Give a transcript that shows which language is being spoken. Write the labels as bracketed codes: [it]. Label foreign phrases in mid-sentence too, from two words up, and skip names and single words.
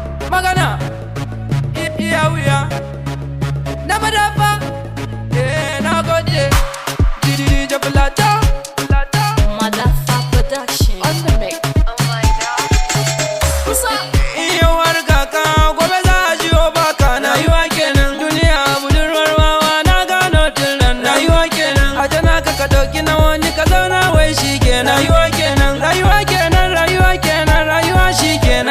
[ha] Magana. I-, iya wuya. Na madafa. Eh, na gode. D J Plateau. [en] Madafa Production. On the mix. Oh my God. [ha] Kusa. Yau har ga ka, gobe za a jiyo baka. Na yi wa kenan. Duniya budurwar wawa, na gano tun ran. Na yi wa kenan. A tana ka, ka ɗauki na wani, ka zauna wai shi kenan. Na yi wa kenan. Rayuwa kenan, rayuwa kenan, rayuwa shi kenan.